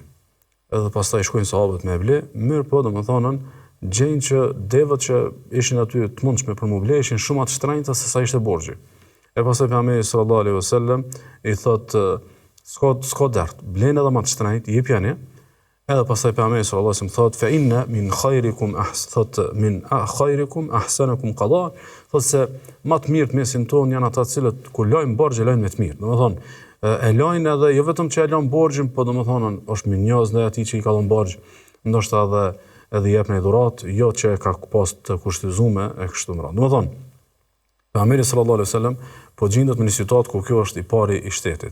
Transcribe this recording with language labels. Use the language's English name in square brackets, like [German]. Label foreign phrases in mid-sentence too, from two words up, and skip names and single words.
[Albanian] Edhe pastaj shkojnë sahabët me ble, mirë po domethënë gjejnë që devët që ishin aty të mundshme për mu ble ishin shumë më të shtrenjta se sa ishte borxhi. E pastaj pejgamberi [Arabic] صلى الله عليه وسلم [Albanian] i thotë s'ka dert, bleni edhe më të shtrenjt, jepjeni. Edhe pastaj pejgamberi [Arabic] صلى الله عليه وسلم [Albanian] thotë [Arabic] فإن من خيركم أحسنكم قضاء, [Albanian] thotë se më të mirë mesin ton janë ata të cilët kur lajnë borxh lajnë me të mirë. Domethënë e lajnë edhe jo vetëm që e lajnë borxhin, po domethënë është minjoz ndaj atij që i ka dhënë borxh, ndoshta edhe jep në dhurat, jo që ka pas të kushtizuar e kështu me radhë. Domethënë pejgamberi [Arabic] صلى الله عليه وسلم [Albanian] po gjendet në një situatë ku kjo është i pari i shtetit.